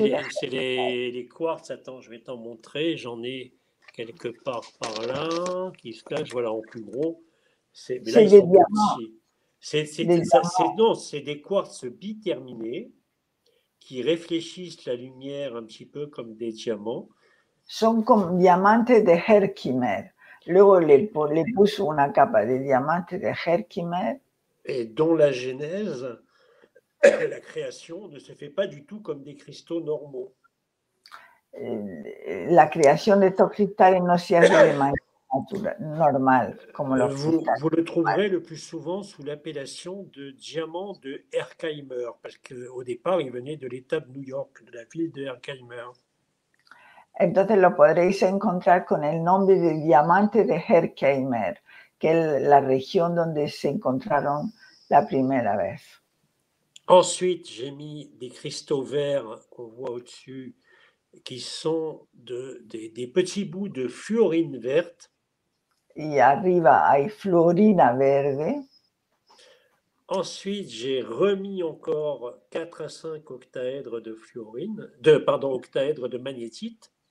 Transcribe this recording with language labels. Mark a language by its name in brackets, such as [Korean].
[French] C'est les quartz, attends, je vais t'en montrer, j'en ai quelque part par là, qui se cachent, voilà, en plus gros. Mais là, ils sont petits. C'est des quartz biterminés qui réfléchissent la lumière un petit peu comme des diamants. [Spanish] Son como diamantes de Herkimer. Luego le puso una capa de diamante de Herkimer. [French] Et dont la genèse, la création, ne se fait pas du tout comme des cristaux normaux. [Spanish] La creación de estos cristales no se hace de manera normal, como los cristales. [French] Vous le trouverez le plus souvent sous l'appellation de diamant de Herkimer, parce qu'au départ, il venait de l'État de New York, de la ville de Herkimer. [Spanish] Entonces lo podréis encontrar con el nombre de diamante de Herkimer, que es la región donde se encontraron la primera vez. [French] Ensuite, j'ai mis des cristaux verts qu'on voit au-dessus, qui sont des petits bouts de fluorine verte. [Spanish] Y arriba hay fluorina verde. [French] Ensuite, j'ai remis encore 4 à 5 octaèdres de octaèdres de magnétite.